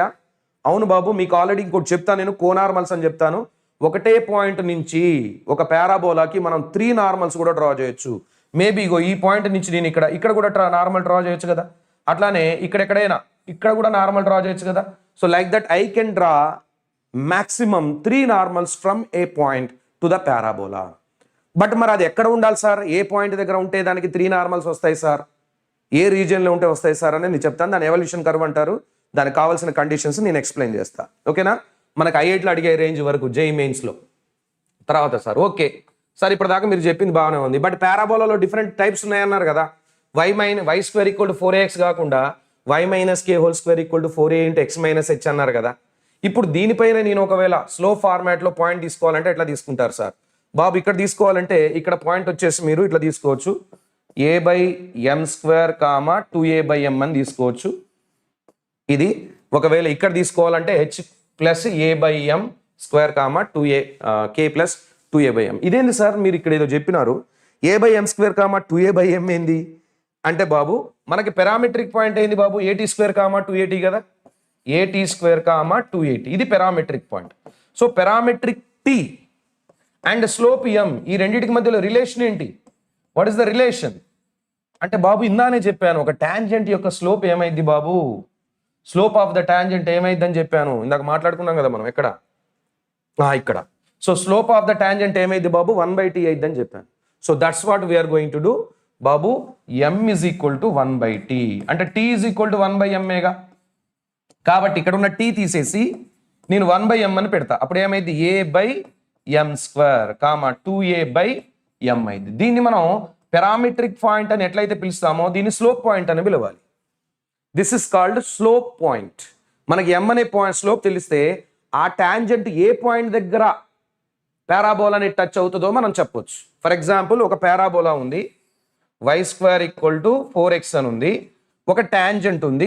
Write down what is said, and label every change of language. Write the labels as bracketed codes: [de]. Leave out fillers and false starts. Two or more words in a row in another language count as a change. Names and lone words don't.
[te] అవును బాబు, మీకు ఆల్రెడీ ఇంకోటి చెప్తాను, నేను కోనార్మల్స్ అని చెప్తాను. ఒకటే పాయింట్ నుంచి ఒక పారాబోలాకి మనం 3 నార్మల్స్ కూడా డ్రా చేయొచ్చు. మేబీ ఇగో ఈ పాయింట్ నుంచి నేను ఇక్కడ కూడా నార్మల్ డ్రా చేయొచ్చు కదా. అట్లానే ఇక్కడ కూడా నార్మల్ డ్రా చేయొచ్చు కదా. [en] so like that I can draw maximum 3 normals from a point to the parabola. [te] బట్ మరి అది ఎక్కడ ఉండాలి సార్? ఏ పాయింట్ దగ్గర ఉంటే దానికి 3 నార్మల్స్ వస్తాయి సార్, ఏ రీజియన్లో ఉంటే వస్తాయి సార్ అని నేను చెప్తాను. దాని ఎవల్యూషన్ కర్వ్ అంటారు. దానికి కావాల్సిన కండిషన్స్ నేను ఎక్స్ప్లెయిన్ చేస్తా. ఓకేనా? మనకు ఐఐటీలో అడిగే రేంజ్ వరకు JEE మెయిన్స్లో. తర్వాత సార్ ఓకే సార్ ఇప్పటిదాకా మీరు చెప్పింది బాగానే ఉంది, బట్ పారాబోలాలో [en] different types [te] ఉన్నాయన్నారు కదా. y [en] square equal to [te] 4ax కాకుండా y మైనస్ k [en] whole square equal to [te] 4a ఇంటూ x మైనస్ h అన్నారు కదా. ఇప్పుడు దీనిపైన నేను ఒకవేళ స్లో ఫార్మాట్లో పాయింట్ తీసుకోవాలంటే ఎట్లా తీసుకుంటారు సార్? బాబు ఇక్కడ తీసుకోవాలంటే ఇక్కడ పాయింట్ వచ్చేసి మీరు ఇట్లా తీసుకోవచ్చు, a/m² 2a/m అని తీసుకోవచ్చు. ఇది ఒకవేళ ఇక్కడ తీసుకోవాలంటే h ప్లస్ a/m² 2a k ప్లస్ 2a/m. ఇదేంది సార్ మీరు ఇక్కడ ఏదో చెప్పినారు, a/m² 2a/m ఏంది అంటే బాబు మనకి పారామెట్రిక్ పాయింట్ ఏంది బాబు? at² 2at కదా, at² 2at ఇది పారామెట్రిక్ పాయింట్. సో పారామెట్రిక్ t [en] and slope [te] m ఈ రెండింటికి మధ్యలో రిలేషన్ ఏంటి? [en] what is the relation [te] అంటే బాబు ఇందానే చెప్పాను, ఒక టాంజెంట్ యొక్క స్లోప్ ఏమైంది బాబు? [en] slope of the tangent [te] ఏమైంది అని చెప్పాను, ఇందాక మాట్లాడుకున్నాం కదా మనం. ఎక్కడ? ఇక్కడ. సో [en] slope of the tangent [te] ఏమైంది బాబు? 1/t అయిద్దని చెప్పాను. [en] so that's what we're going to do [te] బాబు. [en] m is equal to 1/t అంటే t is equal to 1/mగా. [te] కాబట్టి ఇక్కడ ఉన్న t తీసేసి నేను 1/m అని పెడతా. అప్పుడు ఏమైంది? a/m² 2a/m అయింది. దీన్ని మనం పారామెట్రిక్ పాయింట్ అని ఎట్లయితే పిలుస్తామో దీన్ని స్లోప్ పాయింట్ అని పిలవాలి. [en] this is called slope point. [te] మనకి m అనే పాయింట్ స్లోప్ తెలిస్తే ఆ టాంజెంట్ ఏ పాయింట్ దగ్గర పారాబోలాని టచ్ అవుతుందో మనం చెప్పొచ్చు. [en] for example [te] ఒక పారాబోలా ఉంది, y² = 4x అని ఉంది, ఒక టాంజెంట్ ఉంది.